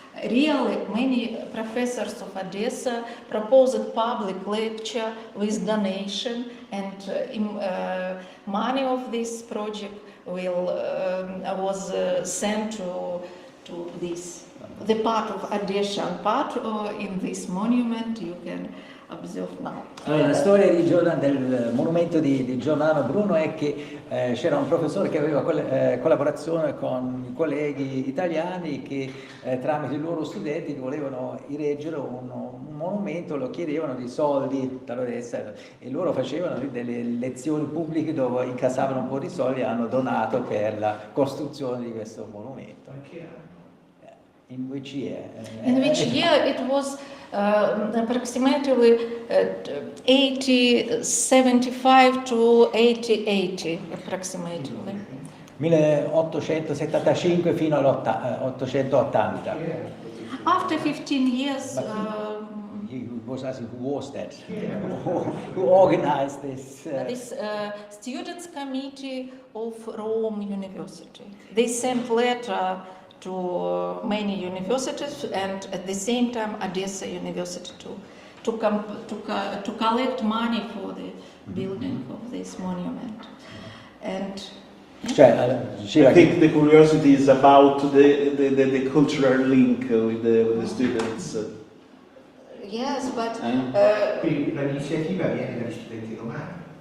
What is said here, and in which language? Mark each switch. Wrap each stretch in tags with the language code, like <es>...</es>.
<en>Really, many professors of Odessa proposed public lecture with donation, and money of this project was sent to this the part of Odessa part in this monument you can observe now.</en> <it>Allora, la storia del monumento di Giordano Bruno è che c'era un professore che aveva collaborazione con i colleghi italiani che tramite i loro studenti volevano erigere un monumento, lo chiedevano di soldi per Odessa e loro facevano delle lezioni pubbliche dove incassavano un po' di soldi e hanno donato per la costruzione di questo monumento.</it> <en>In which year? In which year it was approximately 8075 to 8080 approximately.</en> <it>1875 fino all'880.</it> <en>After 15 years, He was asking who was that? Who organized this? this students committee of Rome University. They sent letter to many universities and at the same time Odessa University to collect money for the building of this monument. And I think the curiosity is about the cultural link with the students. yes, but</en> <it>Quindi l'iniziativa viene dagli studenti romani,</it>